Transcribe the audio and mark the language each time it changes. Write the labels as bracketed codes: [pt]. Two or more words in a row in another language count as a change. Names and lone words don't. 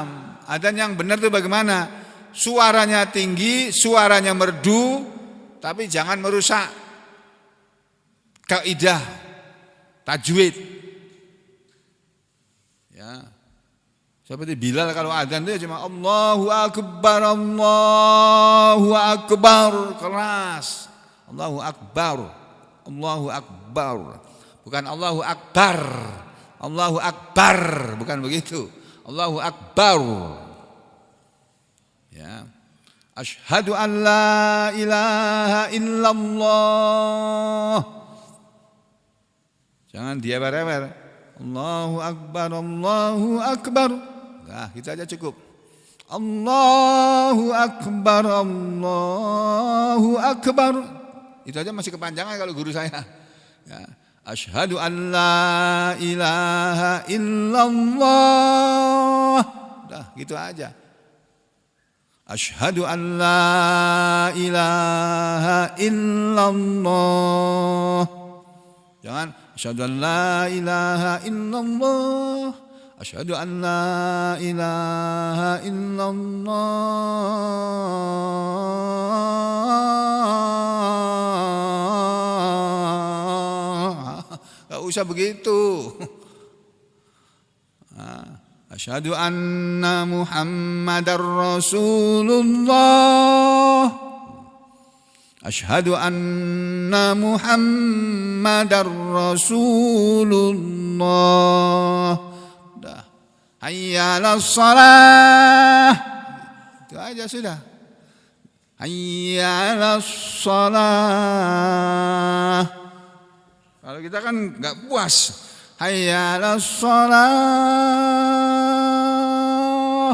[id] Adzan yang benar itu bagaimana? Suaranya tinggi, suaranya merdu, tapi jangan merusak kaidah tajwid. Ya. Seperti Bilal kalau adzan itu cuma [ar] الله أكبر الله أكبر, [id] keras. [ar] الله أكبر الله أكبر. Bukan الله أكبر الله أكبر, [id] bukan begitu. [ar] الله أكبر يا. أشهد أن لا إله إلا الله. [id] Jangan diewer-ewer. [ar] الله أكبر الله أكبر. [id] Nah, kita aja cukup. [ar] الله أكبر الله أكبر. [id] Itu aja masih kepanjangan kalau guru saya. Ya. [ar] أشهد أن لا إله إلا الله. [id] Dah, gitu aja. [ar] أشهد أن لا إله إلا الله. Jangan أشهد أن لا إله إلا الله. أشهد أن لا إله إلا الله. [id] Enggak usah begitu. [ar] أشهد أن محمدا رسول الله. أشهد أن محمدا رسول الله. Dah حي على الصلاة. [id] Itu aja sudah. [ar] حي على الصلاة. [id] Kalau kita kan enggak puas. [ar] حي على الصلاة.